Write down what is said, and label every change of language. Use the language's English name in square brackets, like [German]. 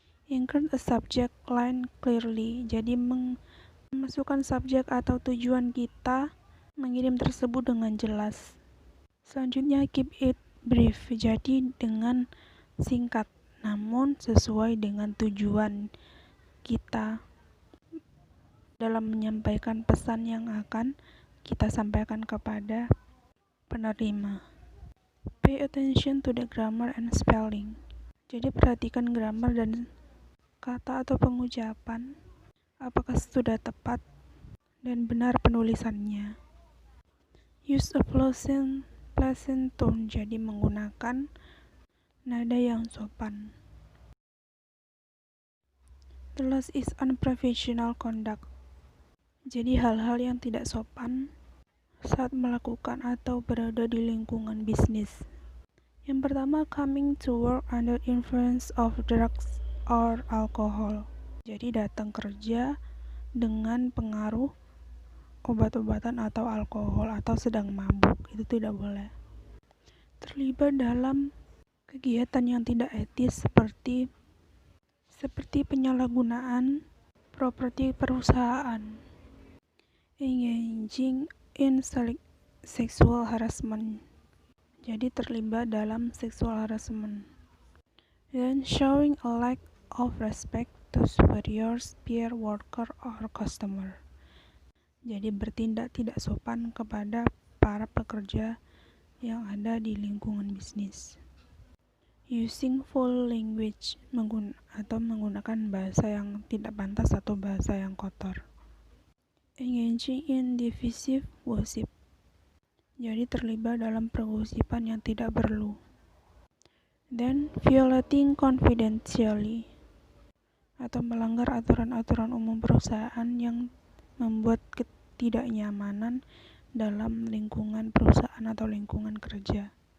[English] Include a subject line clearly. [Indonesian] Jadi memasukkan subjek atau tujuan kita mengirim tersebut dengan jelas. Selanjutnya, [English] keep it brief. [Indonesian] Jadi dengan singkat namun sesuai dengan tujuan kita dalam menyampaikan pesan yang akan kita sampaikan kepada penerima. [English] Pay attention to the grammar and spelling. [Indonesian] Jadi perhatikan grammar dan kata atau pengucapan, apakah sudah tepat dan benar penulisannya. [English] Use a pleasant tone, [Indonesian] jadi menggunakan nada yang sopan. [English] The last is unprofessional conduct. [Indonesian] Jadi hal-hal yang tidak sopan saat melakukan atau berada di lingkungan bisnis. Yang pertama, [English] coming to work under influence of drugs or alcohol. [Indonesian] Jadi datang kerja dengan pengaruh obat-obatan atau alkohol atau sedang mabuk, itu tidak boleh. Terlibat dalam kegiatan yang tidak etis seperti penyalahgunaan properti perusahaan. [English] Engaging in sexual harassment. [Indonesian] Jadi terlibat dalam sexual harassment. [English] Then showing a lack of respect to superiors, peer worker or customer. [Indonesian] Jadi bertindak tidak sopan kepada para pekerja yang ada di lingkungan bisnis. [English] Using foul language, [Indonesian] menggunakan bahasa yang tidak pantas atau bahasa yang kotor. [English] Engaging in divisive gossip. [Indonesian] Jadi terlibat dalam pergosipan yang tidak perlu. [English] Then violating confidentiality, [Indonesian] atau melanggar aturan-aturan umum perusahaan yang membuat ketidaknyamanan dalam lingkungan perusahaan atau lingkungan kerja.